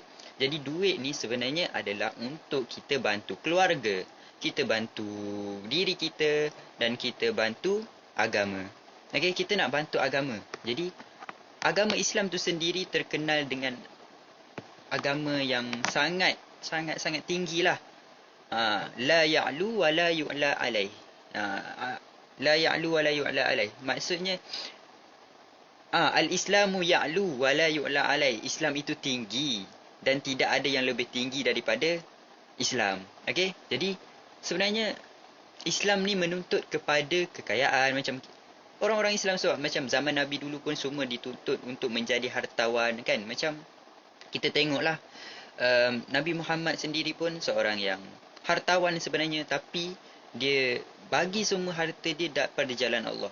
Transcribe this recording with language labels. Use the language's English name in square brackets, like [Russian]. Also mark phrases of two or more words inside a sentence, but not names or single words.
[Malay] Jadi duit ni sebenarnya adalah untuk kita bantu keluarga, kita bantu diri kita, dan kita bantu agama. Okay, kita nak bantu agama. Jadi, agama Islam tu sendiri terkenal dengan agama yang sangat tinggi lah. [Arabic] لا يعلو ولا يعلى عليه. لا يعلو ولا يعلى عليه. [Malay] Maksudnya, [Arabic] الإسلام يعلو ولا يعلى عليه. [Malay] Islam itu tinggi dan tidak ada yang lebih tinggi daripada Islam. Okay, jadi sebenarnya Islam ni menuntut kepada kekayaan. Macam orang-orang Islam sebab macam zaman Nabi dulu pun semua dituntut untuk menjadi hartawan kan. Macam kita tengoklah Nabi Muhammad sendiri pun seorang yang hartawan sebenarnya, tapi dia bagi semua harta dia pada jalan Allah.